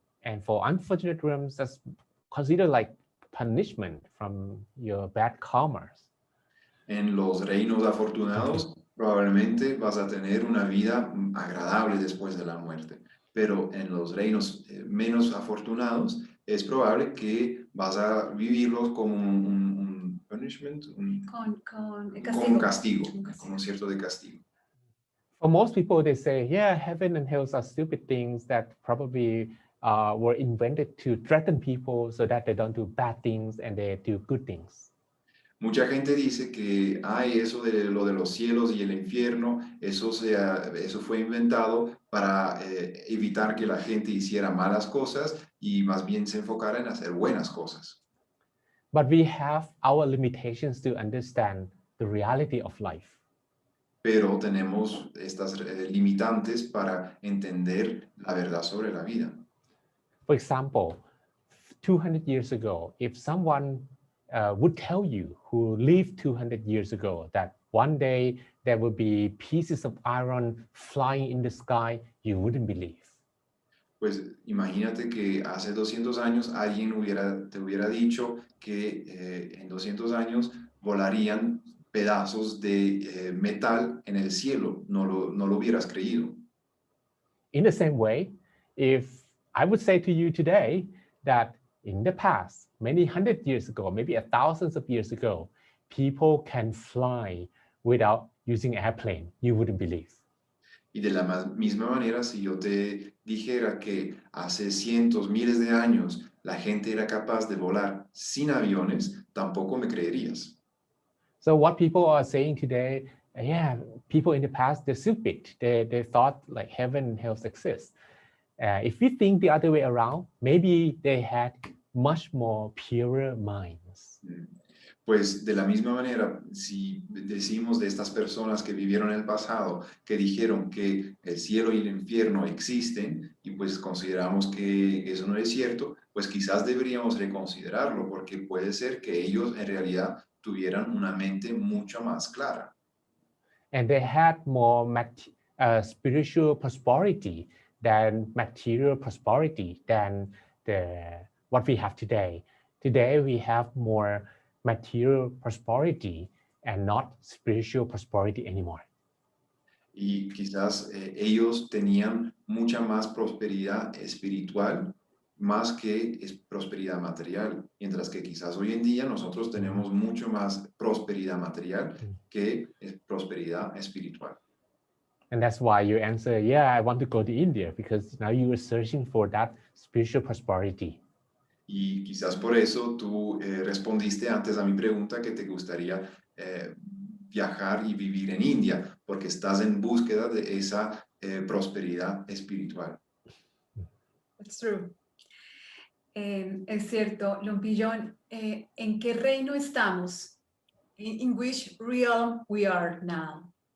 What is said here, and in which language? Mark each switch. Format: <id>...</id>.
<en>And for unfortunate realms, that's considered like punishment from your bad karmas.</en> <es>En los reinos afortunados, probablemente vas a tener una vida agradable después de la muerte. Pero en los reinos menos afortunados, es probable que vas a vivirlos como un punishment, como un castigo, como un cierto de castigo.</es> <en>For most people, they say, yeah, heaven and hell are stupid things that probably were invented to threaten people so that they don't do bad things and they do good things.</en> <es>Mucha gente dice que eso de lo de los cielos y el infierno, eso fue inventado para evitar que la gente hiciera malas cosas y más bien se enfocara en hacer buenas cosas.</es> <en>But we have our limitations to understand the reality of life.</en> <es>Pero tenemos estas limitantes para entender la verdad sobre la vida.</es> <en>For example, 200 years ago, if someone would tell you who lived 200 years ago that one day there will be pieces of iron flying in the sky, you wouldn't believe.</en> <es>Pues imagínate que hace 200 años alguien te hubiera dicho que en 200 años volarían pedazos de metal en el cielo, no lo hubieras creído.</es> <en>In the same way, if I would say to you today that in the past, many hundred years ago, maybe thousands of years ago, people can fly without using airplane, you wouldn't believe.</en> <es>Y de la misma manera, si yo te dijera que hace cientos, miles de años la gente era capaz de volar sin aviones, tampoco me creerías.</es> <en>So what people are saying today, yeah, people in the past, they're stupid. They thought like heaven and hell exist. If we think the other way around, maybe they had much more purer minds.</en> <es>Pues de la misma manera, si decimos de estas personas que vivieron en el pasado, que dijeron que el cielo y el infierno existen, y pues consideramos que eso no es cierto, pues quizás deberíamos reconsiderarlo, porque puede ser que ellos en realidad tuvieran una mente mucho más clara.</es> <en>And they had more spiritual prosperity than material prosperity than what we have today. Today we have more material prosperity and not spiritual prosperity anymore.</en> <es>Y quizás ellos tenían mucha más prosperidad espiritual más que prosperidad material, mientras que quizás hoy en día nosotros tenemos mucho más prosperidad material que prosperidad espiritual.</es> <en>And that's why you answer, yeah, I want to go to India, because now you are searching for that spiritual prosperity.</en> <es>Y quizás por eso tú respondiste antes a mi pregunta que te gustaría viajar y vivir en India, porque estás en búsqueda de esa prosperidad espiritual.</es> <en>That's true.</en> <es>Es cierto, Lompillón, ¿en qué reino estamos?</es> <en>In which realm we are now?</en>